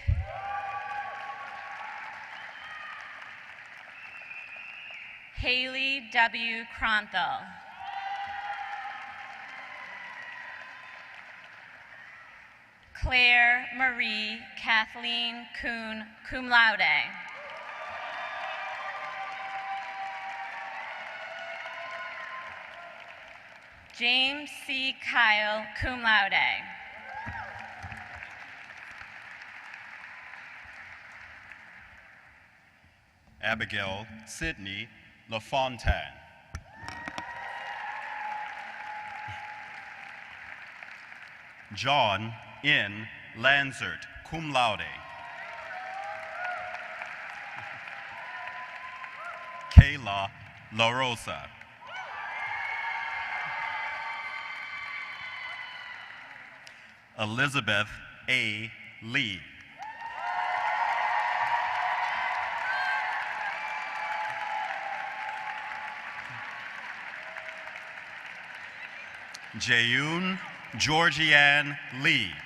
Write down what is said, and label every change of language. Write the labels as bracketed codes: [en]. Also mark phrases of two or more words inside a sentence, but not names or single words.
[en] Haley W. Kronthal. Claire Marie Kathleen Kuhn, [la] cum laude. [en] James C. Kyle, [la] cum laude. [en] Abigail Sydney LaFontaine. John N. Lanzert, [la] cum laude. [en] Kayla La Rosa. Elizabeth A. Lee. Jayoon Georgianne Lee.